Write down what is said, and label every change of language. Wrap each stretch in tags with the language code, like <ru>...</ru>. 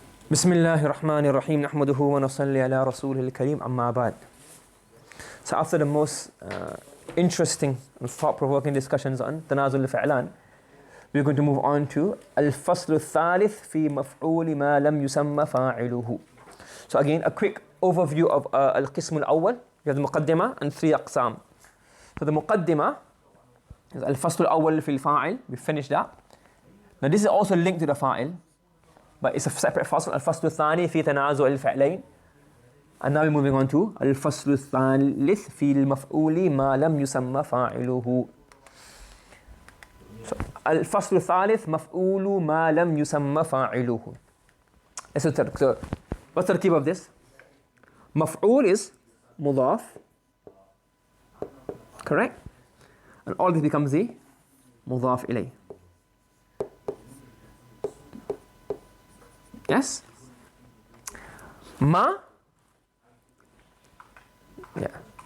<ar>بسم الله الرحمن الرحيم نحمده ونصلي على رسوله الكريم أما بعد.</ar> <en>So after the most interesting and thought-provoking discussions on تنازل الفعلان, we're going to move on to</en> <ar>الفصل الثالث في مفعول ما لم يسمى فاعله.</ar> <en>So again, a quick overview of القسم الأول. We have the مقدمة and three أقسام. So the مقدمة is الفصل الأول في الفاعل. We finished that. Now this is also linked to the فاعل, but it's a separate فصل.</en> <ar>الفصل الثاني في تنازع الفعلين.</ar> <en>And now we're moving on to</en> <ar>الفصل الثالث في المفعول ما لم يسمى فاعله. So, الفصل الثالث مفعول ما لم يسمى فاعله.</ar> <en>So what's the tertib of this? مفعول is مضاف, correct? And all this becomes the مضاف إليه. Yes? Ma, yeah.</en>